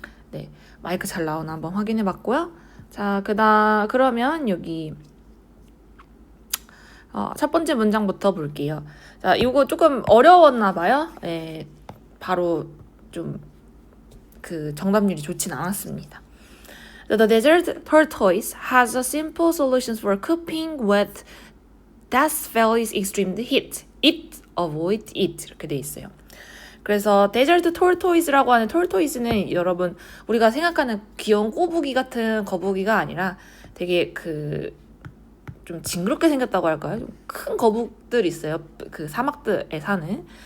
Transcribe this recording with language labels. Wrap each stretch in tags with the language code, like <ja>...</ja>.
<ko>네, 마이크 잘 나오나 한번 확인해 봤고요. 자, 그러면 여기 첫 번째 문장부터 볼게요. 자, 이거 조금 어려웠나 봐요. 네, 바로 좀 정답률이 좋진 않았습니다.</ko> <en>The desert tortoise has a simple solution for coping with Death Valley's extreme heat. It avoid it</en> <ko>이렇게 돼 있어요. 그래서 데저트 톨토이스라고 하는 톨토이스는 여러분 우리가 생각하는 귀여운 꼬부기 같은 거북이가 아니라 되게 좀 징그럽게 생겼다고 할까요? 좀 큰 거북들 있어요. 그 사막들에 사는.</ko>